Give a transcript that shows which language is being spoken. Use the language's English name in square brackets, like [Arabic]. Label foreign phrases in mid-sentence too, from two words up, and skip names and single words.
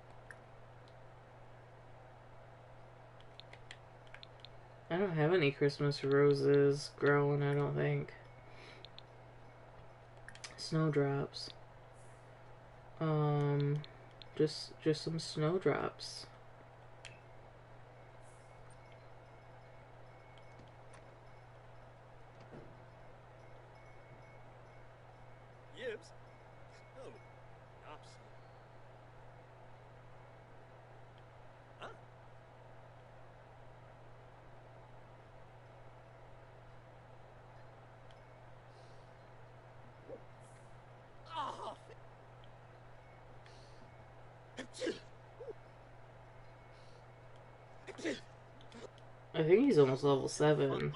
[English] I don't have any Christmas roses growing, I don't think. Snowdrops. Just some snowdrops. Yibs. Oh, Yops. Huh? Oh. I think he's almost level 7.